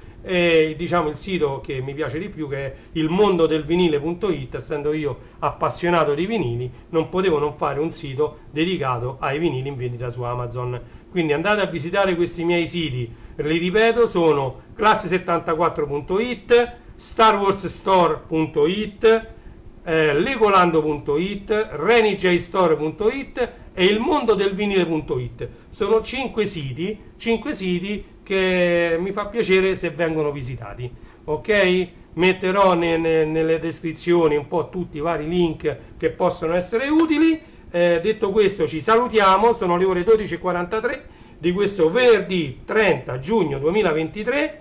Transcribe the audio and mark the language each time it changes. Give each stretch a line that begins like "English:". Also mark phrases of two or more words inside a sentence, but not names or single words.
Italian: E diciamo il sito che mi piace di più, che è il mondo del vinile.it. Essendo io appassionato di vinili, non potevo non fare un sito dedicato ai vinili in vendita su Amazon. Quindi andate a visitare questi miei siti, li ripeto, sono classe74.it, starwarsstore.it, legolando.it, renijstore.it e il mondo del vinile.it. Sono 5 siti che mi fa piacere se vengono visitati. Ok? Metterò nelle descrizioni un po' tutti i vari link che possono essere utili. Detto questo, ci salutiamo. Sono le ore 12:43 di questo venerdì 30 giugno 2023.